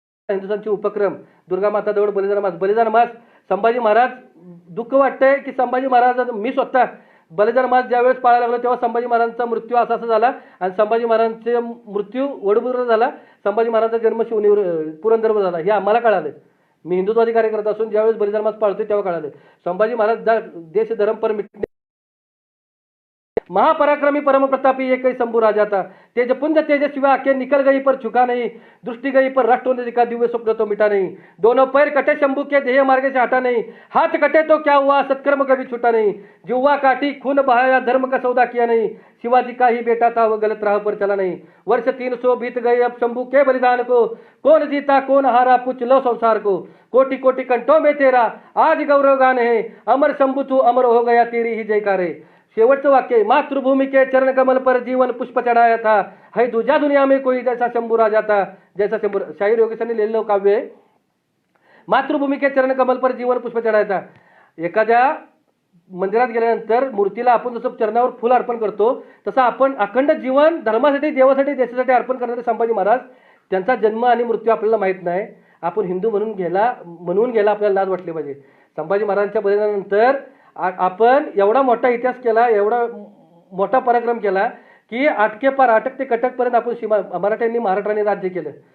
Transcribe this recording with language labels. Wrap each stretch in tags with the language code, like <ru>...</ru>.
<mr>हिंदुस्थानचे उपक्रम, दुर्गा माता जवळ बलिदान मास, संभाजी महाराज, दुःख वाटतंय की संभाजी महाराज, मी स्वतः बलिदान मास ज्यावेळेस पाळायला लागलो तेव्हा संभाजी महाराजांचा मृत्यू असा झाला, आणि संभाजी महाराजांचा मृत्यू वडूबुद्रुकला झाला, संभाजी महाराजांचा जन्म शिवनेर पुरंदरवर झाला. हे आम्हाला कळालं. मी हिंदुत्वादी कार्यकर्ता असून ज्यावेळेस बलिदान मास पाळतोय तेव्हा कळालं.</mr> <hi>संभाजी महाराज देश धर्म पर मिटणे, महापराक्रमी परम प्रतापी एक शंभू राजा था, तेजपुंज तेजस्वी आंखें निकल गई पर झुका नहीं, दृष्टि गई पर राष्ट्रोन्नति का दिव्य स्वप्न तो मिटा नहीं, दोनों पैर कटे शंभू के ध्येय मार्ग से हटा नहीं, हाथ कटे तो क्या हुआ सत्कर्म कभी छूटा नहीं, जिह्वा काटी खून बहाया धर्म का सौदा किया नहीं, शिवाजी का ही बेटा था वह गलत राह पर चला नहीं, वर्ष 300 बीत गए अब शंभू के बलिदान को, कौन जीता कौन हारा पूछ लो संसार को, कोटि कोटि कंठों में तेरा आज गौरवगान है, अमर शंभू तू अमर हो गया तेरी ही जयकार है.</hi> <mr>शेवटचं वाक्य,</mr> <hi>मातृभूमि के चरण कमल पर जीवन पुष्प चढ़ाया था, है दूजा दुनिया में कोई जैसा शंभू राजा था, जैसा शंभू.</hi> <mr>शाहीर योगेशांनी लिहिलेलं काव्य आहे.</mr> <hi>मातृभूमि के चरण कमल पर जीवन पुष्प चढ़ाया था.</hi> <mr>एखाद्या मंदिरात गेल्यानंतर मूर्तीला आपण जसं चरणावर फुल अर्पण करतो तसं आपण अखंड जीवन धर्मासाठी, देवासाठी, देशासाठी अर्पण करणारे संभाजी महाराज, त्यांचा जन्म आणि मृत्यू आपल्याला माहीत नाही. आपण हिंदू म्हणून गेला आपल्याला लाज वाटली पाहिजे. संभाजी महाराजांच्या बलिदानानंतर आपण एवढा मोठा इतिहास केला, एवढा मोठा पराक्रम केला की अटक ते कटकपर्यंत आपण मराठ्यांनी, महाराष्ट्राने राज्य केलं.</mr>